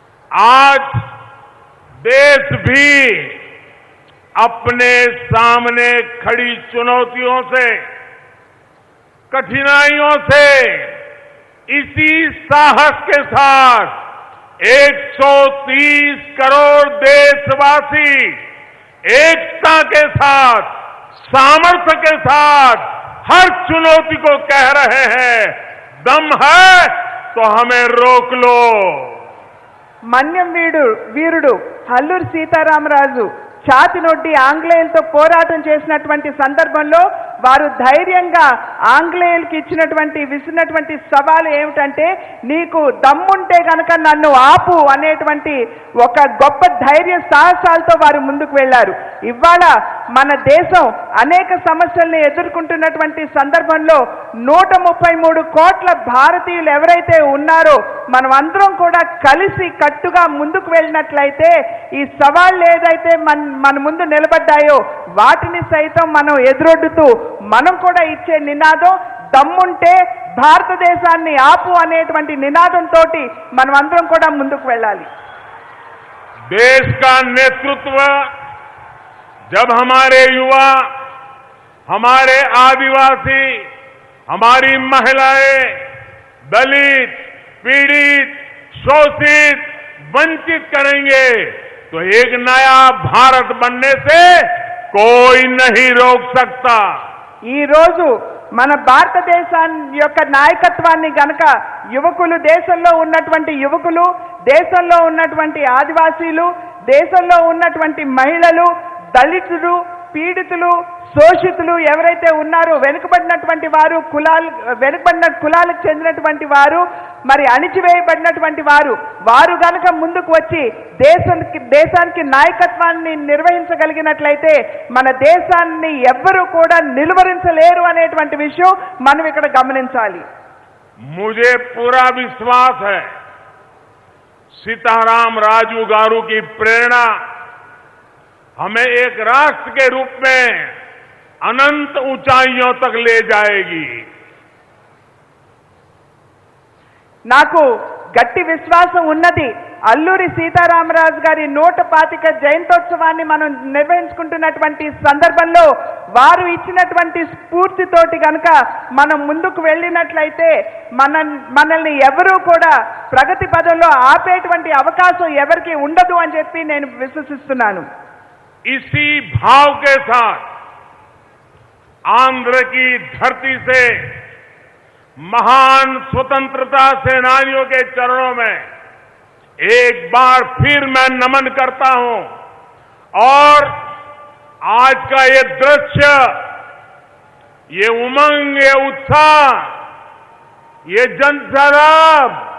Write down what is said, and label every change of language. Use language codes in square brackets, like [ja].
[hi] आज देश भी अपने सामने खड़ी चुनौतियों से, कठिनाइयों से इसी साहस के साथ 130 करोड़ देशवासी एकता के साथ, सामर्थ्य के साथ हर चुनौती को कह रहे हैं, दम है तो हमें रोक लो। [te] మన్యం వీరుడు అల్లూరి సీతారామరాజు ఛాతి నొడ్డి ఆంగ్లేయులతో పోరాటం చేసినటువంటి సందర్భంలో వారు ధైర్యంగా ఆంగ్లేయులకి విసిరినటువంటి సవాలు ఏమిటంటే, నీకు దమ్ముంటే గనక నన్ను ఆపు అనేటువంటి ఒక గొప్ప ధైర్య సాహసాలతో వారు ముందుకు వెళ్లారు. ఇవాళ మన దేశం అనేక సమస్యల్ని ఎదుర్కొంటున్నటువంటి సందర్భంలో 133 కోట్ల భారతీయులు ఎవరైతే ఉన్నారో మనం అందరం కూడా కలిసి కట్టుగా ముందుకు వెళ్ళినట్లయితే ఈ సవాళ్ళు ఏదైతే మన ముందు నిలబడ్డాయో వాటిని సైతం మనం ఎదురొడ్డుతూ మనం కూడా ఇచ్చే నినాదం దమ్ముంటే భారతదేశాన్ని ఆపు అనేటువంటి నినాదంతో మనం అందరం కూడా ముందుకు వెళ్ళాలి. [hi] देश का नेतृत्व जब हमारे युवा, हमारे आदिवासी, हमारी महिलाएं, दलित, पीड़ित, शोषित, वंचित करेंगे तो एक नया भारत बनने से कोई नहीं रोक सकता. [te] ఈ రోజు మన భారతదేశాన్ని యొక్క నాయకత్వాన్ని గనక యువకులు, దేశంలో ఉన్నటువంటి యువకులు, దేశంలో ఉన్నటువంటి ఆదివాసీలు, దేశంలో ఉన్నటువంటి మహిళలు, దళితులు, పీడితులు, శోషితులు ఎవరైతే ఉన్నారో, వెనుకబడినటువంటి వారు, వెనుకబడిన కులాలకు చెందినటువంటి వారు, మరి అణిచివేయబడినటువంటి వారు గనక ముందుకు వచ్చి దేశానికి నాయకత్వాన్ని నిర్వహించగలిగినట్లయితే మన దేశాన్ని ఎవ్వరూ కూడా నిలువరించలేరు అనేటువంటి విషయం మనం ఇక్కడ గమనించాలి. [hi] मुझे पूरा विश्वास है सीताराम राजू गारू की प्रेरणा हमें एक राष्ट्र के रूप में अनंत ऊंचाइयों तक ले जाएगी. [te] నాకు గట్టి విశ్వాసం ఉన్నది. అల్లూరి సీతారామరాజు గారి 125 జయంతోత్సవాన్ని మనం నిర్వహించుకుంటున్నటువంటి సందర్భంలో వారు ఇచ్చినటువంటి స్ఫూర్తితోటి గనుక మనం ముందుకు వెళ్ళినట్లయితే మనల్ని ఎవరూ కూడా ప్రగతి పదంలో ఆపేటువంటి అవకాశం ఎవరికి ఉండదు అని చెప్పి నేను విశ్వసిస్తున్నాను. [hi] इसी भाव के साथ आंध्र की धरती से महान स्वतंत्रता सेनानियों के चरणों में एक बार फिर मैं नमन करता हूं और आज का ये दृश्य, ये उमंग, ये उत्साह, ये जनसराब